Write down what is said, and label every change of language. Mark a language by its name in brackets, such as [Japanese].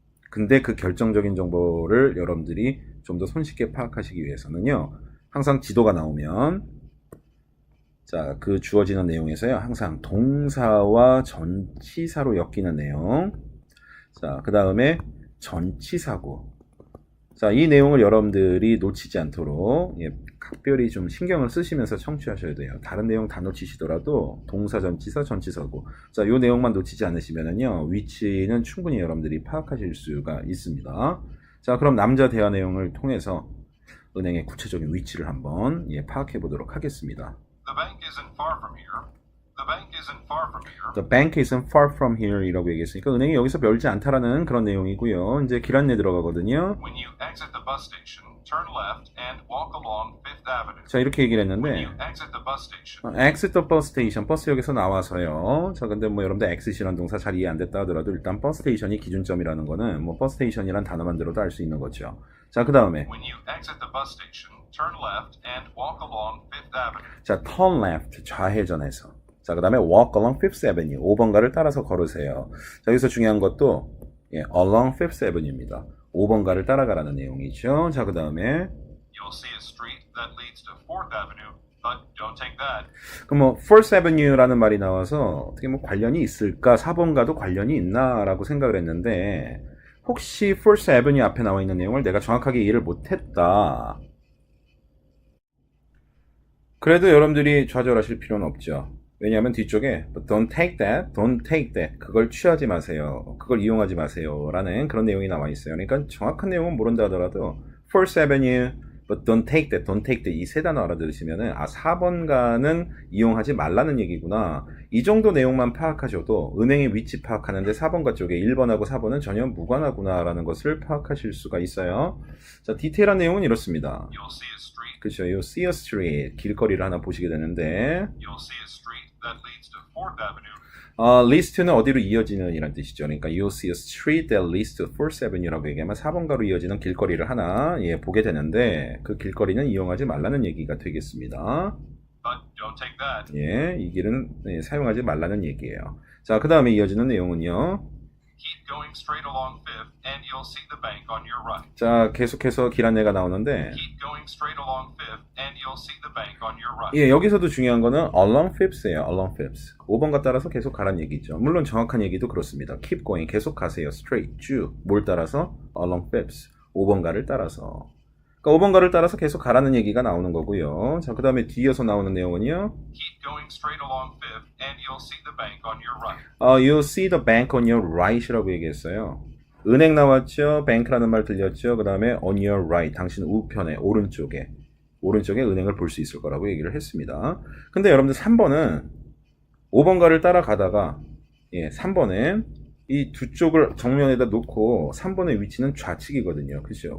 [Korean] 근데 그 결정적인 정보를 여러분들이 좀 더 손쉽게 파악하시기 위해서는요 항상 지도가 나오면 자, 그 주어지는 내용에서요 항상 동사와 전치사로 엮이는 내용, 자, 그 다음에 전치사고, 자, 이 내용을 여러분들이 놓치지 않도록 예, 각별히 좀 신경을 쓰시면서 청취하셔야 돼요. 다른 내용 다 놓치시더라도 동사, 전치사, 전치사고, 자, 이 내용만 놓치지 않으시면은요 위치는 충분히 여러분들이 파악하실 수가 있습니다. 자, 그럼 남자 대화 내용을 통해서 은행의 구체적인 위치를 한번 예, 파악해 보도록 하겠습니다. [English] The bank isn't far from here. The bank isn't far from here. The bank isn't far from here [Korean] 이라고 얘기했으니까 은행이 여기서 멀지 않다라는 그런 내용이고요. 이제 길 안내 들어가거든요. [English] When you exit the bus station, turn left and walk along Fifth Avenue. [Korean] 자, 이렇게 얘기를 [English] When [Korean] 했는데 [English] you exit the bus station, exit the bus station, [Korean] 버스역에서 나와서요. 자, 근데 뭐 여러분들 exit이라는 동사 잘 이해 안 됐다 하더라도 일단 버스 스테이션이 기준점이라는 거는 뭐 버스 스테이션이란 단어만 들어도 알 수 있는 거죠. 자, 그 다음에 [English] when you exit the bus station, turn left and walk along Fifth Avenue. [Korean] 자, [English] turn left, [Korean] 좌회전해서. 자, 그 다음에 [English] walk along Fifth Avenue, [Korean] 5번가를 따라서 걸으세요. 자, 여기서 중요한 것도 예, [English] along Fifth Avenue [Korean] 입니다. 5번가를 따라가라는 내용이죠. 자, 그 다음에 [English] You'll see a street that leads to Fourth Avenue, but don't take that. [Korean] 그럼 뭐 Fourth Avenue라는 말이 나와서 어떻게 뭐 관련이 있을까? 4번가도 관련이 있나라고 생각을 했는데 혹시 Fourth Avenue 앞에 나와 있는 내용을 내가 정확하게 이해를 못했다. 그래도 여러분들이 좌절하실 필요는 없죠. 왜냐하면 뒤쪽에 [English] don't take that, don't take that [Korean] 그걸 취하지 마세요, 그걸 이용하지 마세요 라는 그런 내용이 나와 있어요. 그러니까 정확한 내용은 모른다 하더라도 Fourth Avenue, [English] But don't take that [Korean] 이 세 단어 알아들으시면은 4번가는 이용하지 말라는 얘기구나. 이 정도 내용만 파악하셔도 은행의 위치 파악하는데 4번가 쪽에 1번하고 4번은 전혀 무관하구나라는 것을 파악하실 수가 있어요. 자, 디테일한 내용은 이렇습니다. [English] You'll see a street. [Korean] 그렇죠. [English] You'll see a street. [Korean] 길거리를 하나 보시게 되는데 [English] You'll see a street that leads to 4th Avenue. leads to [Korean] 는 어디로 이어지는 이란 뜻이죠. 그러니까 [English] you'll see a street that leads to 4th Avenue [Korean] 라고 얘기하면 4번가로 이어지는 길거리를 하나 보게 되는데 그 길거리는 이용하지 말라는 얘기가 되겠습니다. [English] But don't take that. [Korean] 이 길은 사용하지 말라는 얘기예요. 자, 그 다음에 이어지는 내용은요. [English] Keep going straight along 5th and you'll see the bank on your right. [Korean] 자, 계속해서 길 안내가 나오는데 [English] Keep going straight along 5th and you'll see the bank on your right. [Korean] 여기서도 중요한 거는 [English] along fifth [Korean] 예요. [English] along fifth. [Korean] 5번가 따라서 계속 가란 얘기죠. 물론 정확한 얘기도 그렇습니다. [English] keep going, [Korean] 계속 가세요. straight, 쭉. 뭘 따라서? [English] along fifth. [Korean] 5번가를 따라서. 그러니까 5번가를 따라서 계속 가라는 얘기가 나오는 거고요. 자, 그 다음에 뒤에서 나오는 내용은요. [English] Keep going straight along 5th and you'll see the bank on your right. You'll see the bank on your right [Korean] 이라고 얘기했어요. 은행 나왔죠. bank라는 말 들렸죠. 그 다음에 [English] on your right, [Korean] 당신 우편에, 오른쪽에 은행을 볼 수 있을 거라고 얘기를 했습니다. 근데 여러분들 3번은 5번가를 따라가다가 3번에 이 두 쪽을 정면에다 놓고 3번의 위치는 좌측이거든요. 그죠?